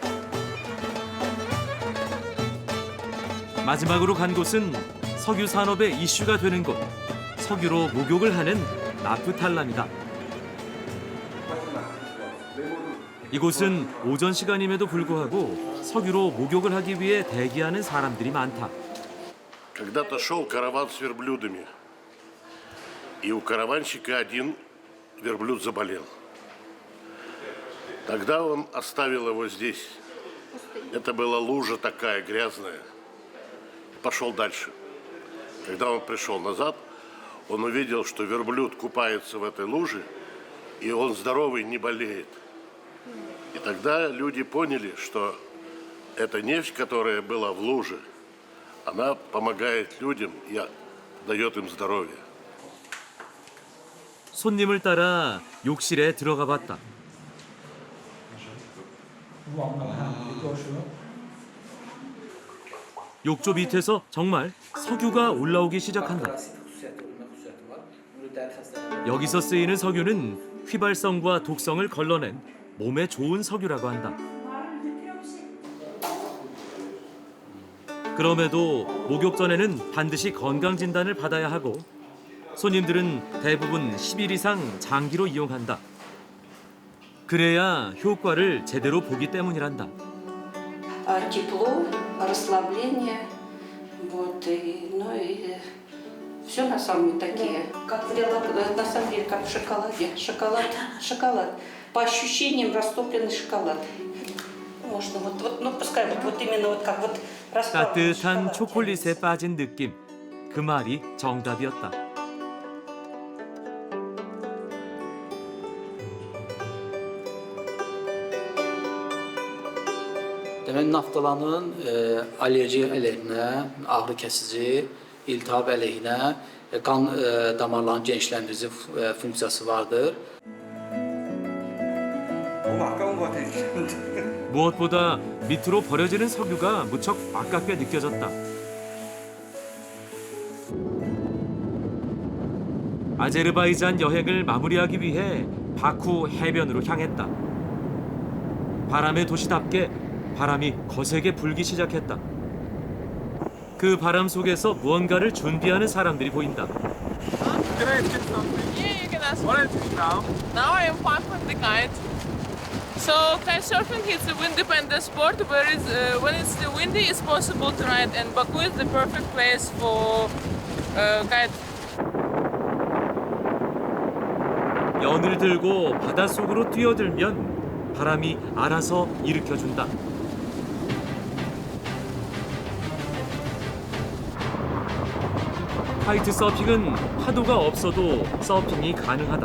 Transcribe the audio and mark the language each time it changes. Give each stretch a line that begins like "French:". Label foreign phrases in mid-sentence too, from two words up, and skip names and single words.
Korean: 마지막으로 간 곳은 석유 산업의 이슈가 되는 곳, 석유로 목욕을 하는 나프탈람이다. 이곳은 오전 시간임에도 불구하고 석유로 목욕을 하기 위해 대기하는 사람들이 많다.
Russian: Когда-то шел караван с верблюдами, и у караванщика один верблюд заболел. Тогда он оставил его здесь. Это была лужа такая грязная. Пошел дальше. Когда он пришел назад, он увидел, что верблюд купается в этой луже, и он здоровый, не болеет. И тогда люди поняли, что эта нефть, которая была в луже, она помогает людям и дает им здоровье.
Korean: 손님을 따라 욕실에 들어가 봤다. 욕조 밑에서 정말 석유가 올라오기 시작한다. 여기서 쓰이는 석유는 휘발성과 독성을 걸러낸 몸에 좋은 석유라고 한다. 그럼에도 목욕 전에는 반드시 건강 진단을 받아야 하고 손님들은 대부분 10일 이상 장기로 이용한다. 그래야 효과를 제대로 보기 때문이란다.
Russian: Тепло, расслабление, вот, и, ну и все на самом деле такие, как в на самом деле, как в шоколаде, шоколад, по ощущениям растопленный шоколад. Можно вот, ну пускай вот именно вот как вот расплавленный
Korean: 따뜻한
Russian: шоколад.
Korean: 초콜릿에 빠진 느낌. 그 말이 정답이었다.
Azerbaijani: Demək, naftalanın allerji əleyhinə, ağrı kəsici, iltihab əleyhinə, qan damarlarının genişləndirici funksiyası vardır.
Korean: 무엇보다 밑으로 버려지는 석유가 무척 아깝게 느껴졌다. 아제르바이잔 여행을 마무리하기 위해 바쿠 해변으로 향했다. 바람의 도시답게 바람이 거세게 불기 시작했다. 그 바람 속에서 무언가를 준비하는 사람들이 보인다.
English: Can I ask you something? Yeah, you can ask. What is it now? Now I am parking the kite. So kitesurfing is a wind-dependent sport, whereas when it's windy, it's possible to ride, and Baku is the perfect place for kite.
Korean: 연을 들고 바닷속으로 뛰어들면 바람이 알아서 일으켜준다. 카이트 서핑은 파도가 없어도 서핑이 가능하다.